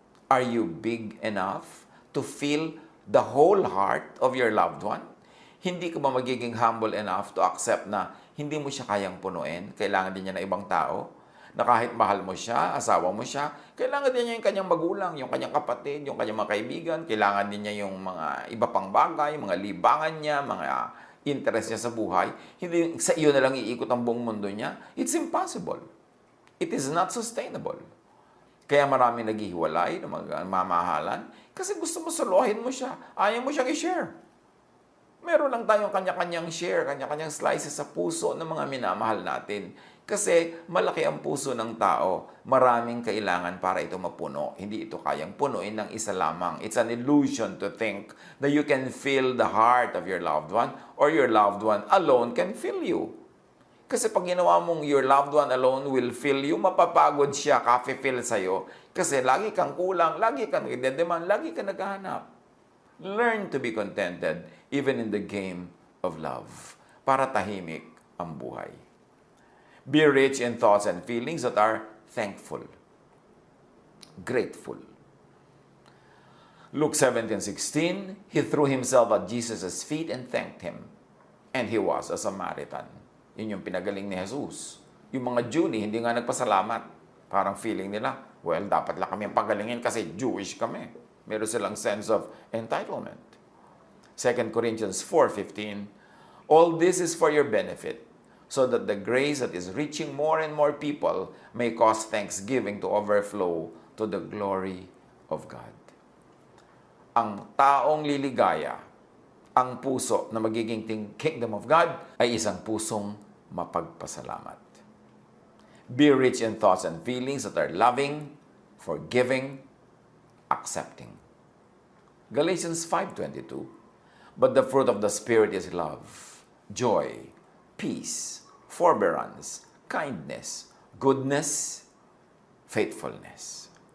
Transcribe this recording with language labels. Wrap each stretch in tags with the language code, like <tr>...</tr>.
<en>Are you big enough to feel the whole heart of your loved one?</en> <tl>Hindi ka ba magiging</tl> <en>humble enough to accept</en> <tl>na hindi mo siya kayang punuin? Kailangan din niya ng ibang tao? Na kahit mahal mo siya, asawa mo siya, kailangan din niya yung kanyang magulang, yung kanyang kapatid, yung kanyang mga kaibigan, kailangan din niya yung mga iba pang bagay, mga libangan niya, mga interest niya sa buhay. Hindi sa iyo na lang iikot ang buong mundo niya.</tl> <en>It's impossible. It is not sustainable.</en> <tl>Kaya maraming naghihiwalay, mamahalan, kasi gusto mo suluhin mo siya. Ayaw mo siyang i-share. Meron lang tayong kanya-kanyang share, kanya-kanyang slices sa puso ng mga minamahal natin. Kasi malaki ang puso ng tao. Maraming kailangan para ito mapuno. Hindi ito kayang punuin ng isa lamang.</tl> <en>It's an illusion to think that you can fill the heart of your loved one or your loved one alone can fill you.</en> <tl>Kasi pag ginawa mong</tl> <en>your loved one alone will fill you,</en> <tl>mapapagod siya, ka-fill sa'yo. Kasi lagi kang kulang, lagi kang nagdedemand, lagi kang naghahanap.</tl> <en>Learn to be contented even in the game of love</en> <tl>para tahimik ang buhay.</tl> <en>Be rich in thoughts and feelings that are thankful, grateful. Luke 17:16, he threw himself at Jesus' feet and thanked him. And he was a Samaritan.</en> <tl>Yun yung pinagaling ni Jesus. Yung mga Jew hindi nga nagpasalamat. Parang feeling nila, well, dapat lang kami ang pagalingin kasi Jewish kami. Meron silang</tl> <en>sense of entitlement. 2 Corinthians 4:15, all this is for your benefit, so that the grace that is reaching more and more people may cause thanksgiving to overflow to the glory of God.</en> <tl>Ang taong liligaya, ang puso na magiging kingdom of God, ay isang pusong mapagpasalamat.</tl> <en>Be rich in thoughts and feelings that are loving, forgiving, accepting. Galatians 5:22. But the fruit of the Spirit is love, joy, peace, forbearance, kindness, goodness, faithfulness.</en>